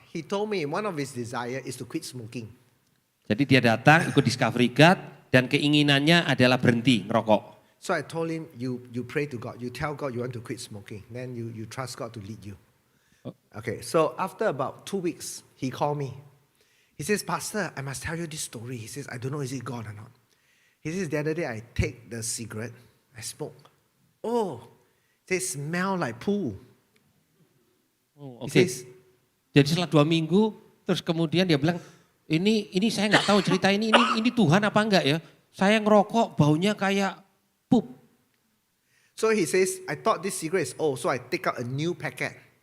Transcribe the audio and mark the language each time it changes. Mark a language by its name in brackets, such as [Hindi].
[English] He told me one of his desire is to quit smoking. [Indonesian] Jadi dia datang ikut Discovery God dan keinginannya adalah berhenti ngerokok. [English] So I told him, you pray to God, you tell God you want to quit smoking, then you trust God to lead you. Okay, so after about 2 weeks, he called me. He He says, Pastor, I must tell you this story. He says, I don't know, is it God or not? He says, the other day I take the cigarette, I smoke. Oh, they smell like poo. Oh, He says, [Indonesian] Jadi setelah 2 minggu, terus kemudian dia bilang, ini saya nggak tahu cerita ini Tuhan apa enggak ya? Saya ngerokok baunya kayak pup. [English] so he says, I thought this cigarette is old, so I take out a new packet.